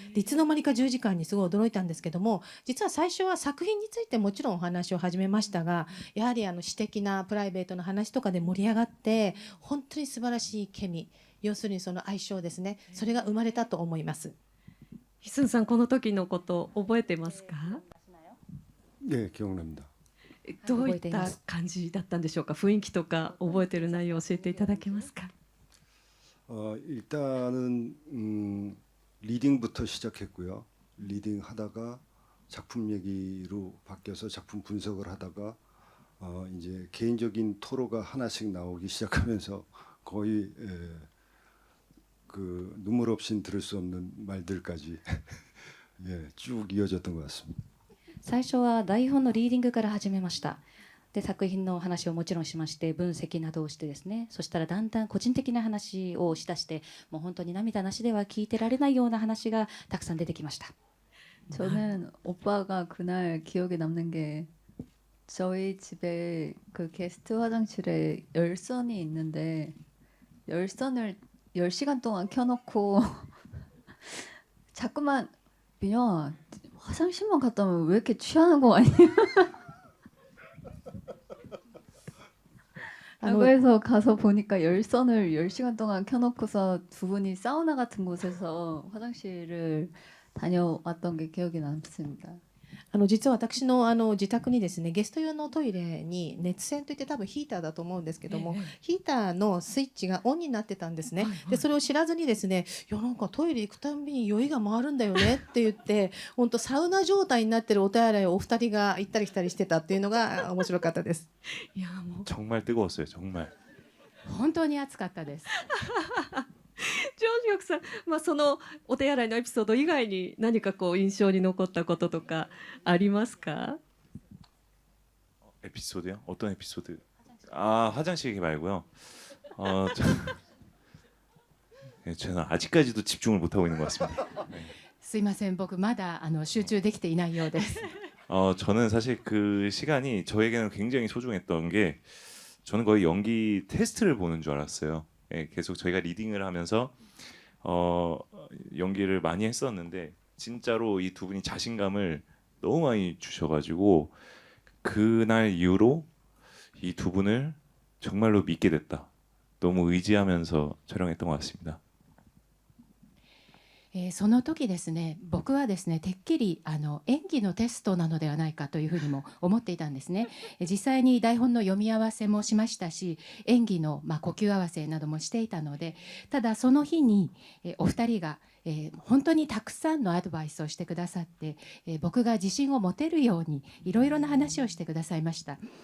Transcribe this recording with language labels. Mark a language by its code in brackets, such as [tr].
[ja] で、いつの間にか10時間にすごい驚いたんですけども、実は最初は作品についてもちろんお話を始めましたが、やはり私的なプライベートの話とかで盛り上がって本当に素晴らしいケミ、要するにその相性ですね、それが生まれたと思います。ヒスンさんこの時のこと覚えてますか？ [ko] 네, 기억납니다. [ja] どういった感じだったんでしょうか？雰囲気とか覚えてる内容を教えていただけますか？ [ko] 일단은 리딩부터 시작했고요. 리딩 하다가 작품 얘기로 바뀌어서 작품 분석을 하다가 이제 개인적인 토로가 하나씩 나오기 시작하면서 거의 그 눈물 없인 들을 수 없는 말들까지 예, 쭉 이어졌던 것 같습니다. [ja] 最初は台本のリーディングから始めました。で、作品の話をもちろんしまして、分析などをしてですね、そしたらだんだん個人的な話をしだして、もう本当に涙なしでは聞いてられないような話がたくさん出てきました。 [ko] 저는 오빠가 그날 기억에 남는 게 저희 집에 그 게스트 화장실에 열선이 있는데 열선을 10시간 동안 켜놓고 자꾸만 민영아 화장실만 갔다 오면 왜 이렇게 취하는 거 아니야? 라고 해서 가서 보니까 열선을 10시간 동안 켜놓고서 두 분이 사우나 같은 곳에서 화장실을 다녀왔던 게 기억이 남습니다. [ja] 実は私の自宅にですね、ゲスト用のトイレに熱線といって多分ヒーターだと思うんですけども、ヒーターのスイッチがオンになってたんですね。でそれを知らずにですね、いやなんかトイレ行くたんびに酔いが回るんだよねって言って本当サウナ状態になってるお手洗いをお二人が行ったり来たりしてたっていうのが面白かったです。いやもう [ko] 정말 뜨거웠어요. 정말. [ja] 本当に暑かったです。ジョンヒョクさん、そのお手洗いのエピソード以外に何かこう印象に残ったこととかありますか？ [ko] 에피소드요? 어떤 에피소드? 아, 화장실 얘기 말고요. 저는 아직까지도 집중을 못 하고 있는 것 같습니다. [ja] すいません、僕まだ集中できていないようです。 [ko] 저는 사실 그 시간이 저에게는 굉장히 소중했던 게 저는 거의 연기 테스트를 보는 줄 알았어요. 예, 계속 저희가 리딩을 하면서 연기를 많이 했었는데 진짜로 이 두 분이 자신감을 너무 많이 주셔가지고 그날 이후로 이 두 분을 정말로 믿게 됐다. 너무 의지하면서 촬영했던 것 같습니다. [ja] その時ですね、僕はですね、てっきり演技のテストなのではないかというふうにも思っていたんですね。実際に台本の読み合わせもしましたし、演技の呼吸合わせなどもしていたので、ただその日にお二人が本当にたくさんのアドバイスをしてくださって、僕が自信を持てるようにいろいろな話をしてくださいました。